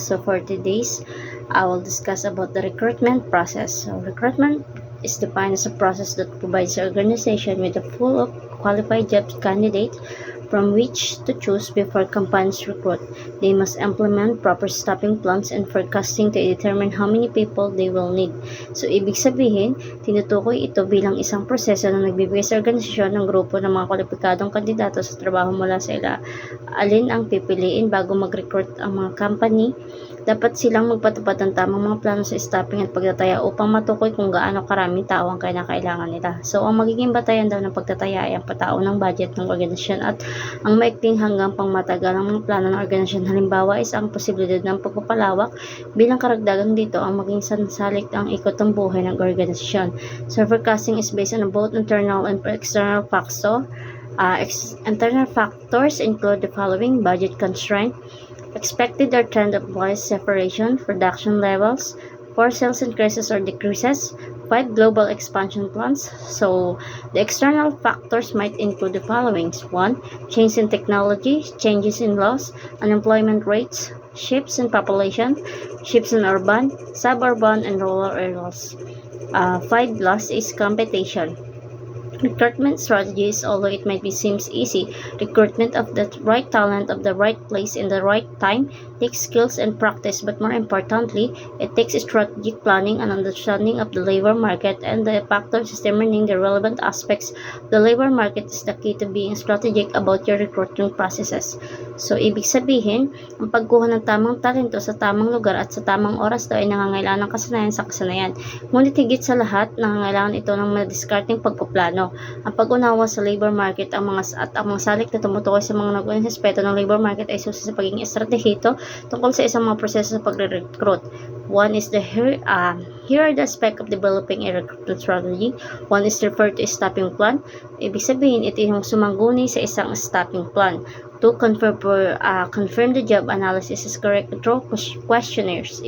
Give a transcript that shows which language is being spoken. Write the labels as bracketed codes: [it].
[en] So for today's, I will discuss about the recruitment process. So recruitment is defined as a process that provides the organization with a pool of qualified job candidates from which to choose before companies recruit. They must implement proper staffing plans and forecasting to determine how many people they will need. [tl] So ibig sabihin, tinutukoy ito bilang isang proseso na nagbibigay sa organisasyon ng grupo ng mga kwalipikadong kandidato sa trabaho mula sa alin ang pipiliin bago mag-recruit ang mga company. Dapat silang magpatupad ng tamang mga plano sa staffing at pagtataya upang matukoy kung gaano karaming tao ang kailangan nila. So, ang magiging batayan daw ng pagtataya ay ang patao ng budget ng organisasyon at ang maikling hanggang pangmatagal ng mga plano ng organisasyon. Halimbawa is ang posibilidad ng pagpapalawak. Bilang karagdagan dito, ang maging sansalik ang ikot ng buhay ng organisasyon. [en] So, forecasting is based on both internal and external factors. Internal factors include the following: budget constraint, expected or trend of employees separation, production levels, for sales increases or decreases, 5 global expansion plans. So the external factors might include the following: 1. Change in technology, changes in laws, unemployment rates, shifts in population, shifts in urban, suburban, and rural areas. 5 loss is competition. Recruitment strategies, although it might be seems easy, recruitment of the right talent of the right place in the right time takes skills and practice, but more importantly, it takes strategic planning and understanding of the labor market and the factors determining the relevant aspects of the labor market is the key to being strategic about your recruiting processes. [tl] So, ibig sabihin, ang pagkuha ng tamang talento sa tamang lugar at sa tamang oras daw ay nangangailangan ng kasanayan sa kasanayan. Ngunit higit sa lahat, nangangailangan ito ng madiskarteng pagpaplano. Ang pag-unawa sa labor market ang mga salik na tumutukoy sa mga nag-unang aspeto ng labor market ay susi sa pagiging estratehito tungkol sa isang mga proseso sa pagre-recruit. [en] One is here are the aspect of developing a recruitment strategy. One is referred to staffing plan. [tl] Ibig sabihin, ito yung sumangguni sa isang staffing plan. [en] To confirm the job analysis is correct through questionnaires.